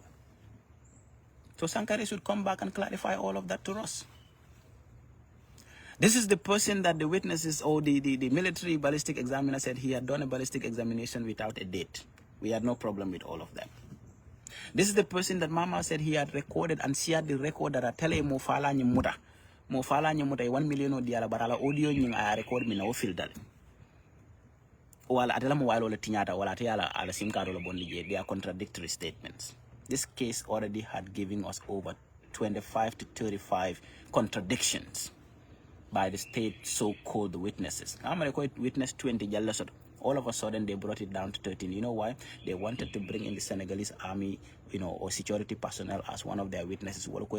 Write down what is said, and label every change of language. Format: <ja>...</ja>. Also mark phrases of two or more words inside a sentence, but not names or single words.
<en>So Sankare should come back and clarify all of that to us. This is the person that the witnesses or the military ballistic examiner said he had done a ballistic examination without a date. We had no problem with all of that. This is the person that Mama said he had recorded and shared the record that I tell him Mofala Nyamuta.</en> <man>Mofala Nyamuta 1 million diala barala audio nying</man> <en>I record</en> <man>me na filter. Wala atela mo wala tinyata wala tiala ala simkaro lo bondi.</man> <en>They are contradictory statements. This case already had given us over 25 to 35 contradictions by the state so-called witnesses. I'm going to call it witness 20 jalasot. All of a sudden, they brought it down to 13. You know why? They wanted to bring in the Senegalese army, or security personnel as one of their witnesses.</en>